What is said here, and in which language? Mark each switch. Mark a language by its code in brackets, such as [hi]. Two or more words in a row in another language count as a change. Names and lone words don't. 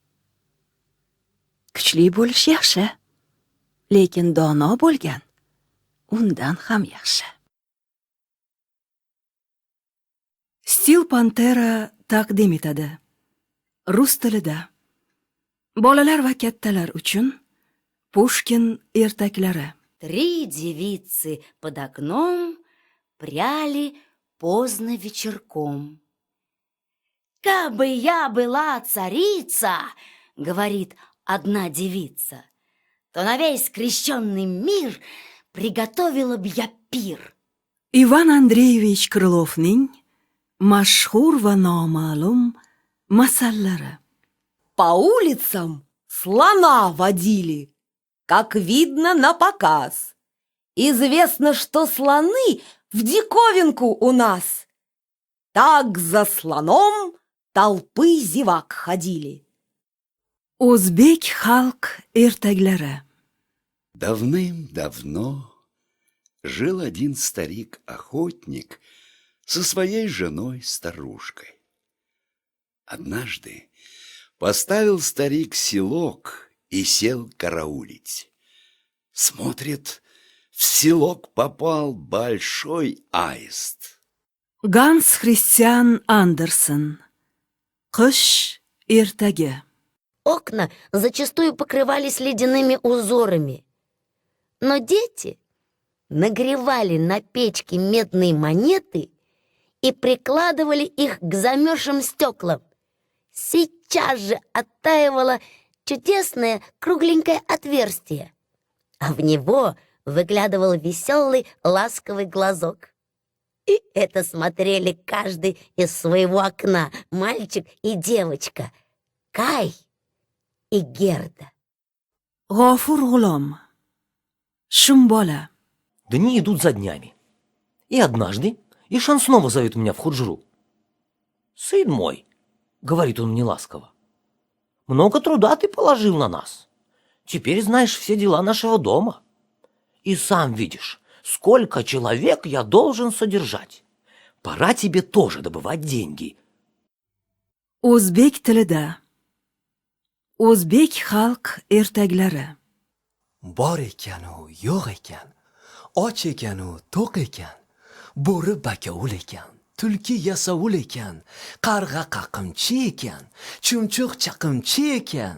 [uz] Kuchli bo'lish yaxshi, lekin dono bo'lgan undan ham yaxshi. Steel Pantera taqdim etadi. Rus tilida. Bolalar va kattalar uchun Pushkin ertaklari. [ru] 3 девицы под окном пряли поздно вечерком. «Кабы я была царица, — говорит одна девица, — то на весь крещенный мир приготовила б я пир». [uz] Ivan Andreyevich Krylovning mashhur va noma'lum masallari. [ru] По улицам слона водили, как видно на показ. Известно, что слоны в диковинку у нас. Так за слоном толпы зевак ходили. [uz] O'zbek xalq ertaklari. [ru] Давным-давно жил один старик-охотник со своей женой-старушкой. Однажды поставил старик селок и сел караулить. Смотрит, в селок попал большой аист. Ганс Христиан Андерсен. [uz] Qish ertagi. [ru] Окна зачастую покрывались ледяными узорами. Но дети нагревали на печке медные монеты и прикладывали их к замерзшим стеклам. Сейчас же оттаивало чудесное кругленькое отверстие, а в него выглядывал веселый ласковый глазок. И это смотрели каждый из своего окна, мальчик и девочка, Кай и Герда. [uz] G'ofur G'ulom. Shum bola. [ru] Дни идут за днями. И однажды Ишан снова зовет меня в худжру. «Сын мой», — говорит он мне ласково, — «много труда ты положил на нас. Теперь знаешь все дела нашего дома. И сам видишь, сколько человек я должен содержать. Пора тебе тоже добывать деньги». [uz] O'zbek tilida. O'zbek xalq ertaklari. Bor ekanu, yo'q ekan, och ekanu, to'q ekan, bo'ri bakovul ekan, tulki yasovul ekan, qarg'a qaqimchi ekan, chumchuq chaqimchi ekan.